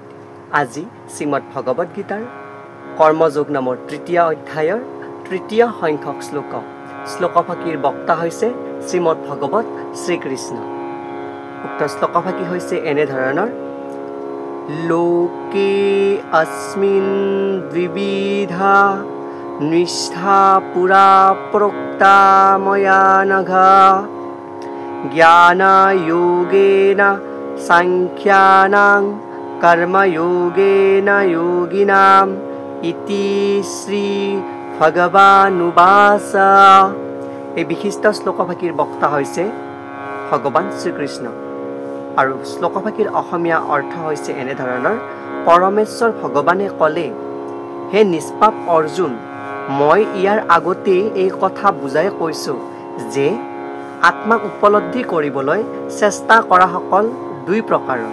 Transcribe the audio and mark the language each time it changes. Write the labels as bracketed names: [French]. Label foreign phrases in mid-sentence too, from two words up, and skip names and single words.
[Assamese] আজি শ্রীমদ ভগবত গীতাৰ কৰ্মযোগ নামৰ তৃতীয় অধ্যায়ৰ তৃতীয় সংখ্যক শ্লোক। শ্লোকভাগীৰ বক্তা হৈছে শ্রীমদ ভগবত শ্রীকৃষ্ণ। উক্ত শ্লোকভাগী হৈছে এনেধৰণৰ: [Sanskrit] লোকে अस्मिन् द्विविधा निष्ठा पुरा प्रोक्ता मया नघ ज्ञानयोगेन सांख्यानां कर्मयोगेन योगिनाम् इति श्री ভগৱানুবাচ। [Assamese] এই বিশিষ্ট শ্লোকভাগীৰ বক্তা হৈছে ভগৱান শ্ৰীকৃষ্ণ আৰু শ্লোকভাগীৰ অসমীয়া অৰ্থ হৈছে এনেধৰণৰ: পৰমেশ্বৰ ভগৱানে ক'লে, হে নিষ্পাপ অৰ্জুন, মই ইয়াৰ আগতেই এই কথা বুজাই কৈছোঁ যে আত্মাক উপলব্ধি কৰিবলৈ চেষ্টা কৰাসকল দুই প্ৰকাৰৰ।